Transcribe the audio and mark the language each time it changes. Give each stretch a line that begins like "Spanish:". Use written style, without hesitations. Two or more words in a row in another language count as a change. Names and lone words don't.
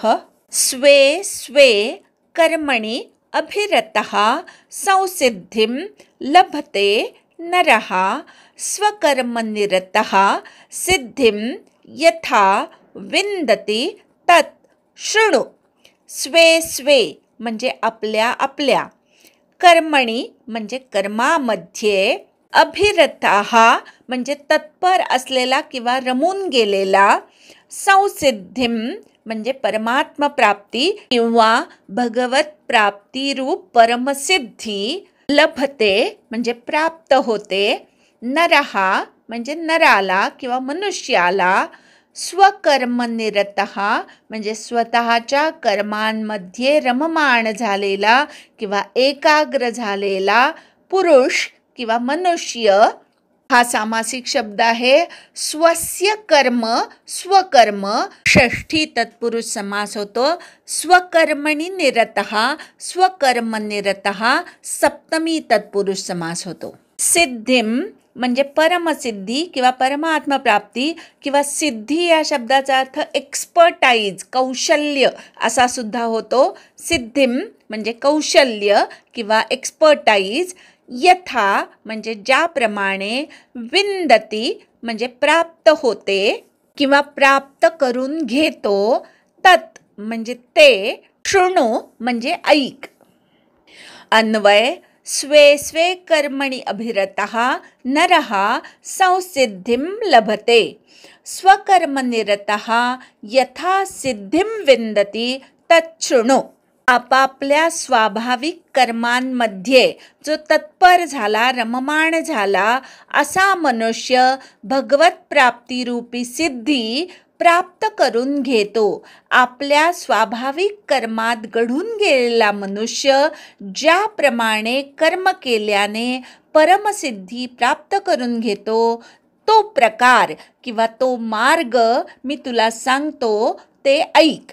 Sanskrit: स्वे स्वे कर्मणि अभिरतः संसिद्धिं लभते नरः. स्वकर्मनिरतः सिद्धिं यथा विन्दति तत् शृणु. स्वे स्वे
Marathi: म्हणजे आपल्या आपल्या, कर्मणी म्हणजे कर्मामध्ये, अभिरतः म्हणजे तत्पर असलेला किंवा रमून गेलेला, संसिद्धिं म्हणजे परमात्म प्राप्ती किंवा भगवत प्राप्ती रूप परमसिद्धी, लभते म्हणजे प्राप्त होते, नरः म्हणजे नराला किंवा मनुष्याला, स्वकर्मनिरतः म्हणजे स्वतःच्या कर्मांमध्ये रममाण झालेला किंवा एकाग्र झालेला पुरुष किंवा मनुष्य. हा सामासिक शब्द आहे.
Sanskrit: स्वस्य कर्म,
Marathi: स्वकर्म षष्ठी तत्पुरुष समास होतो.
Sanskrit: स्वकर्मणि निरतः,
Marathi: स्वकर्मनिरतः सप्तमी तत्पुरुष समास होतो. सिद्धिं म्हणजे परमसिद्धी किंवा परमात्म प्राप्ती किंवा सिद्धी या शब्दाचा अर्थ एक्सपर्टाईज, कौशल्य असा सुद्धा होतो. सिद्धिं म्हणजे कौशल्य किंवा एक्सपर्टाईज. यथा म्हणजे ज्याप्रमाणे, विन्दति म्हणजे प्राप्त होते किंवा प्राप्त करून घेतो, तत् म्हणजे ते, शृणु म्हणजे ऐक. अन्वय.
Sanskrit: स्वे स्वे कर्मणि अभिरतः नरः संसिद्धिं लभते. स्वकर्मनिरतः यथा सिद्धिं विन्दति तच्छृणु.
Marathi: आपापल्या स्वाभाविक कर्मांमध्ये जो तत्पर झाला, रममाण झाला, असा मनुष्य भगवत प्राप्तिरूपी सिद्धी प्राप्त करून घेतो. आपल्या स्वाभाविक कर्मात घडून गेलेला मनुष्य ज्याप्रमाणे कर्म केल्याने परमसिद्धी प्राप्त करून घेतो, तो प्रकार किंवा तो मार्ग मी तुला सांगतो, ते ऐक.